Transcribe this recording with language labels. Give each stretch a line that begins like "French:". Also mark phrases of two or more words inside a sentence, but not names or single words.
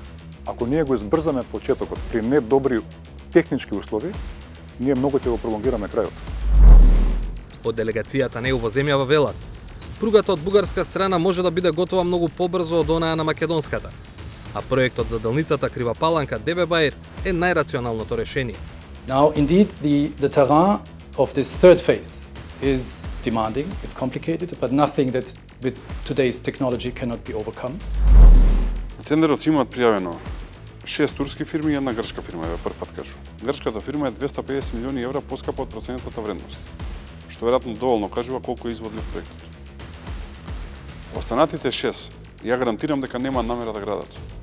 Macedonian: Ако ние го избрзаме почетокот при недобри технички услови, ние многу ќе го пролонгираме крајот. Од делегацијата на ЕУ во земјава велат, пругата од бугарска страна може да биде готова многу побрзо од онаа на македонската, а проектот за делницата Крива Паланка Девебаир е најрационалното решение.
English: Now, indeed, the terrain of this third phase is demanding, it's complicated, but nothing that with today's technology cannot be overcome.
Macedonian: На тендерот се имаат пријавено 6 турски фирми и една грчка фирма, прв пат кажу. Грчката фирма е 250 милиони евра поскапа од проценетата вредност, што веројатно доволно кажува колку е изводлив проектот. Останатите 6, ја гарантирам дека нема намера да градат.